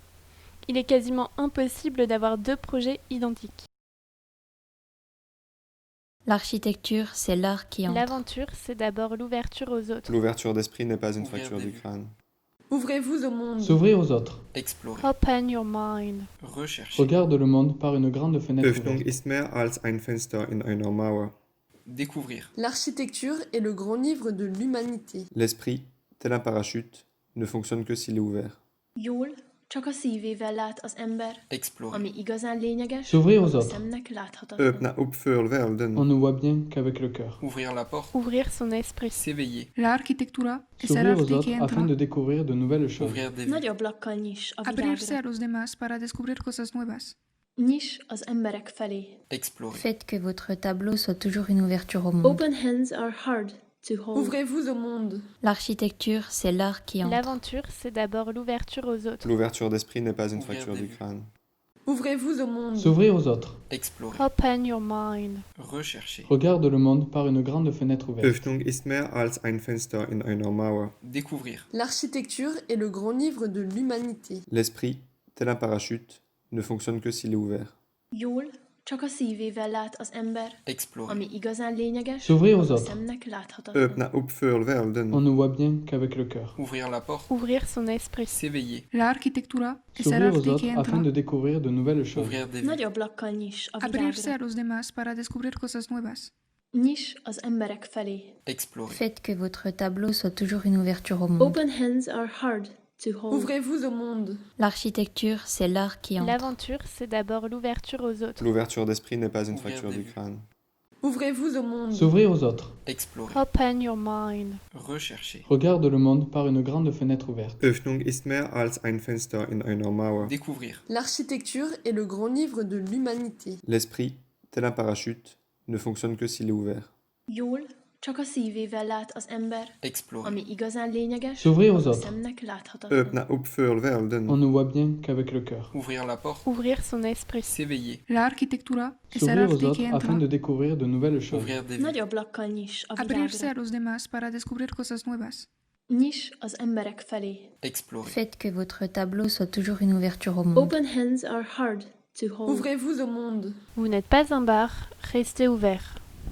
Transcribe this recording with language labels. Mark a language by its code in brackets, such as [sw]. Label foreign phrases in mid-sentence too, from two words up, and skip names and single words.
[fr] Il est quasiment impossible d'avoir deux projets identiques. L'architecture, c'est l'art qui entre. L'aventure, c'est d'abord l'ouverture aux autres. L'ouverture d'esprit n'est pas une fracture du crâne. Ouvrez-vous au monde. S'ouvrir aux autres. Explorer. [en] Open your mind. [fr] Rechercher. Regarde le monde par une grande fenêtre [de] Öffnung [fr] ouverte. [de] ist mehr als ein Fenster in einer Mauer. [fr] Découvrir. L'architecture est le grand livre de l'humanité. L'esprit, tel un parachute, ne fonctionne que s'il est ouvert. [hu] Jól, csak a szívével lát az ember, [fr] Explorer. [hu] ami igazán lényeges, [fr] S'ouvrir aux [hu] a [fr] autres. [hu] szemnek láthatatlan. [sv] Öppna upp för [fr] On [sv] världen. [fr] ne voit bien qu'avec le cœur. Ouvrir la porte. Ouvrir son esprit. S'éveiller. [it] L'architettura è [fr] S'ouvrir aux [it] arti [fr] autres [it] che [fr] afin [it] entra, [fr] de découvrir de nouvelles choses. Ouvrir des vues. [hu] Nagy ablakkal nyis a [es] abrirse a [hu] világra. [es] los demás para descubrir cosas nuevas. [hu] Nyis az emberek felé. [fr] Explorer. Faites que votre tableau soit toujours une ouverture au monde. [en] Open hands are hard to hold. [fr] Ouvrez-vous au monde. L'architecture, c'est l'art qui entre. L'aventure, c'est d'abord l'ouverture aux autres. L'ouverture d'esprit n'est pas une Ouvrir fracture des du vues. crâne. Ouvrez-vous au monde. S'ouvrir aux autres. Explorer. [en] Open your mind. [fr] Rechercher. Regarde le monde par une grande fenêtre ouverte. [de] Öffnung ist mehr als ein Fenster in einer Mauer. [fr] Découvrir. L'architecture est le grand livre de l'humanité. L'esprit, tel un parachute, ne fonctionne que s'il est ouvert. [hu] Jól, csak a szívével lát az ember, [fr] Explorer. [hu] ami igazán lényeges, [fr] S'ouvrir aux [hu] a [fr] autres. [hu] szemnek láthatatlan. [sv] Öppna upp för världen. [fr] On ne voit bien qu'avec le cœur. Ouvrir la porte. Ouvrir son esprit. S'éveiller. [it] L'architettura è [fr] S'ouvrir aux [it] arti [fr] autres [it] che [fr] afin [it] entra, [fr] de découvrir de nouvelles choses. Ouvrir des vues. [hu] Nagy ablakkal nyis a [es] abrirse a [hu] világra. [es] los demás para descubrir cosas nuevas. [hu] Nyis az emberek felé. [fr] Explorer. Faites que votre tableau soit toujours une ouverture au monde. [en] Open hands are hard to hold. [fr] Ouvrez-vous au monde. L'architecture, c'est l'art qui entre. L'aventure, c'est d'abord l'ouverture aux autres. L'ouverture d'esprit n'est pas une Ouvrir fracture des du vues. crâne. Ouvrez-vous au monde. S'ouvrir aux autres. Explorer. [en] Open your mind. [fr] Rechercher. Regarde le monde par une grande fenêtre ouverte. [de] Öffnung ist mehr als ein Fenster in einer Mauer. [fr] Découvrir. L'architecture est le grand livre de l'humanité. L'esprit, tel un parachute, ne fonctionne que s'il est ouvert. [hu] Jól, csak a szívével lát az ember, [fr] Explorer. [hu] ami igazán lényeges, [fr] S'ouvrir aux [hu] a [fr] autres. [hu] szemnek láthatatlan. [sv] Öppna upp för världen. [fr] On ne voit bien qu'avec le cœur. Ouvrir la porte. Ouvrir son esprit. S'éveiller. [it] L'architettura è [fr] S'ouvrir aux [it] arti [fr] autres [it] che [fr] afin [it] entra, [fr] de découvrir de nouvelles choses. Ouvrir des vues. [hu] Nagy ablakkal nyis a [es] abrirse a [hu] világra. [es] los demás para descubrir cosas nuevas. [hu] Nyis az emberek felé. [fr] Explorer. Faites que votre tableau soit toujours une ouverture au monde. [en] Open hands are hard to hold. [fr] Ouvrez-vous au monde. Vous n'êtes pas un bar, restez ouvert.